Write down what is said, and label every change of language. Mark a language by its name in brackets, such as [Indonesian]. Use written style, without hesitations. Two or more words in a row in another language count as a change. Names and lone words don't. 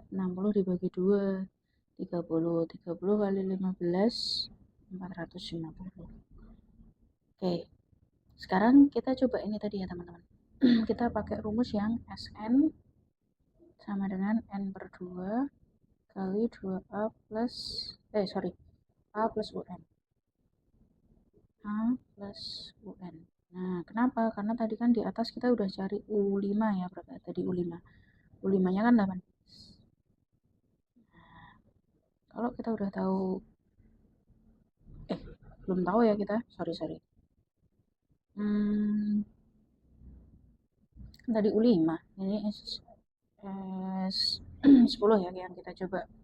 [Indonesian] 60 dibagi 2, 30. 30 kali 15, 450. Oke. Sekarang kita coba ini tadi ya, teman-teman. Kita pakai rumus yang Sn sama dengan N per 2 kali 2A plus A plus UN. A plus UN. Nah, kenapa? Karena tadi kan di atas kita udah cari U5 ya, berapa tadi U5? U5-nya kan 8. Kalau kita udah tahu, eh, belum tahu ya kita, sorry. Hmm, tadi U5, ini S 10 ya yang kita coba.